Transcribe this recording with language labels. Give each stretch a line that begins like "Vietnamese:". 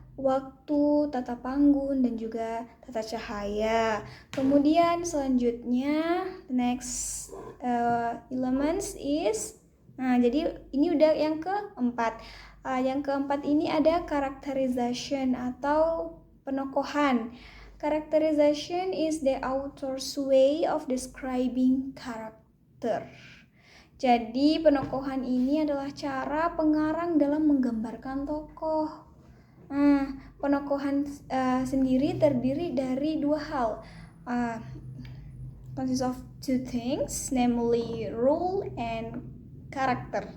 Indonesian: waktu, tata panggung, dan juga tata cahaya. Kemudian selanjutnya
English: next elements is,
Indonesian: jadi ini udah yang keempat. Yang keempat ini ada characterization atau penokohan.
English: Characterization is the author's way of describing character.
Indonesian: Jadi penokohan ini adalah cara pengarang dalam menggambarkan tokoh. Penokohan sendiri terdiri dari dua hal,
English: consists of two things, namely role and character.